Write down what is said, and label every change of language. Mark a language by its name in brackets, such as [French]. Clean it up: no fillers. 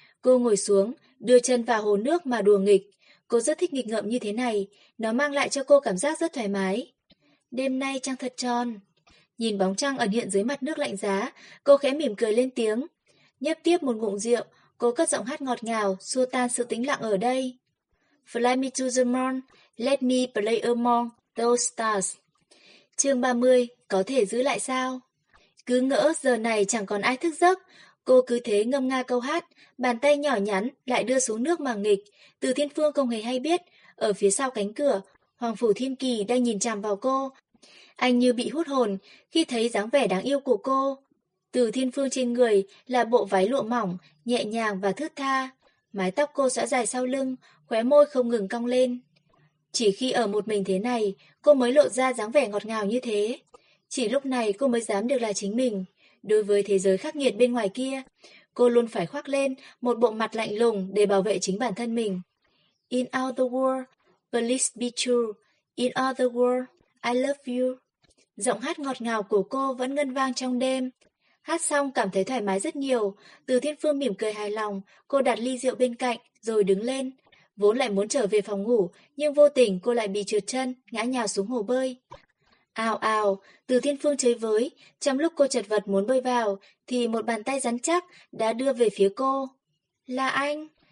[Vietnamese] Cô ngồi xuống, đưa chân vào hồ nước mà đùa nghịch. Cô rất thích nghịch ngợm như thế này, nó mang lại cho cô cảm giác rất thoải mái. Đêm nay trăng thật tròn. Nhìn bóng trăng ẩn hiện dưới mặt nước lạnh giá, cô khẽ mỉm cười lên tiếng. Nhấp tiếp một ngụm rượu, cô cất giọng hát ngọt ngào, xua tan sự tĩnh lặng ở đây. [English] Fly me to the moon, let me play among those stars. [Vietnamese] Chương 30, có thể giữ lại sao? Cứ ngỡ giờ này chẳng còn ai thức giấc. Cô cứ thế ngâm nga câu hát, bàn tay nhỏ nhắn lại đưa xuống nước mà nghịch. Từ Thiên Phương không hề hay biết, ở phía sau cánh cửa, Hoàng Phủ Thiên Kỳ đang nhìn chằm vào cô. Anh như bị hút hồn khi thấy dáng vẻ đáng yêu của cô. Từ Thiên Phương trên người là bộ váy lụa mỏng, nhẹ nhàng và thướt tha. Mái tóc cô xõa dài sau lưng, khóe môi không ngừng cong lên. Chỉ khi ở một mình thế này, cô mới lộ ra dáng vẻ ngọt ngào như thế. Chỉ lúc này cô mới dám được là chính mình. Đối với thế giới khắc nghiệt bên ngoài kia, cô luôn phải khoác lên một bộ mặt lạnh lùng để bảo vệ chính bản thân mình. [English] In all the world, please be true. In all the world, I love you. [Vietnamese] Giọng hát ngọt ngào của cô vẫn ngân vang trong đêm. Hát xong cảm thấy thoải mái rất nhiều. Từ Thiên Phương mỉm cười hài lòng, cô đặt ly rượu bên cạnh rồi đứng lên. vốn lại muốn trở về phòng ngủ, nhưng vô tình cô lại bị trượt chân, ngã nhào xuống hồ bơi. Ào ào, Từ Thiên Phương chơi với, trong lúc cô chật vật muốn bơi vào, thì một bàn tay rắn chắc đã đưa về phía cô. Là anh?